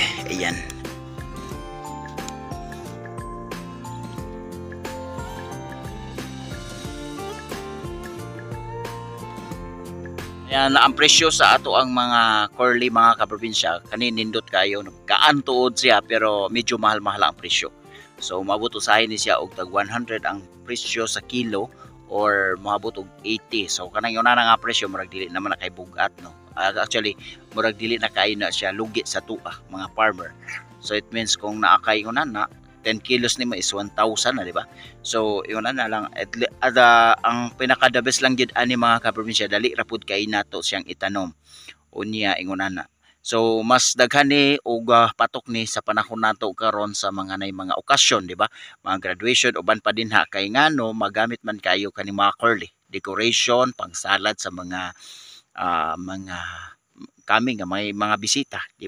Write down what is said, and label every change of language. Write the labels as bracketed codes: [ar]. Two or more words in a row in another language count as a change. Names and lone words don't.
[ceb] Ayan. Ayan, ang presyo sa ato ang mga curly mga kaprobinsya, kani nindot kayo, kaan tuod siya pero medyo mahal-mahal ang presyo. So maabot usahay ni siya og tag 100 ang presyo sa kilo or maabot og 80. So kanang una nga presyo murag dili naman na kay bugat no. Actually murag dili na kay na siya lugi sa tuah mga farmer. [en] So it means [ceb] kung naa kay una na 10 kilos nimo is 1,000 na, [tl] di ba? [ceb] So [tl] yun na lang [ceb] ang pinaka [en] the best [ceb] lang gid ani mga kaprobinsya, dali ra pud kay nato siyang itanom unya ingon na. So mas daghan ni og patok ni sa panahon nato karon sa mga nay mga okasyon, [tl] di ba? [ceb] Mga graduation uban pa din ha kay ngano magamit man kayo kani mga [en] curly decoration [ceb] pang salad sa mga kami nga may mga bisita, [tl] di ba?